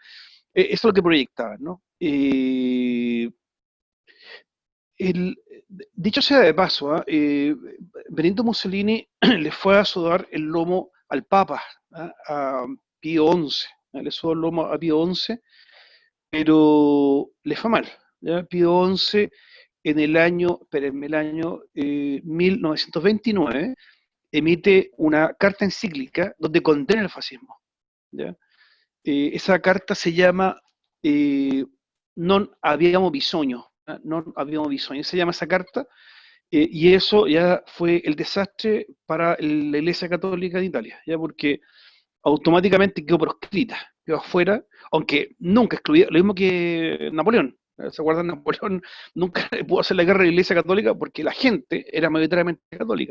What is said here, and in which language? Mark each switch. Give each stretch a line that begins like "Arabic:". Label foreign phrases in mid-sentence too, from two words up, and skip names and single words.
Spanish: Eso es lo que proyectaban, ¿no? El, dicho sea de paso, Benito Mussolini le fue a sudar el lomo al Papa, a Pío XI, le sudó el lomo a Pío XI, pero le fue mal. ¿Ya? Pío XI en el año, espérenme, el año 1929 emite una carta encíclica donde condena el fascismo. ¿Ya? Esa carta se llama Non abbiamo bisogno, Non abbiamo bisogno, se llama esa carta, y eso ya fue el desastre para la Iglesia Católica de Italia, ya porque automáticamente quedó proscrita, quedó afuera, aunque nunca excluía, lo mismo que Napoleón. ¿Se acuerdan? Napoleón nunca pudo hacer la guerra a la Iglesia Católica porque la gente era mayoritariamente católica.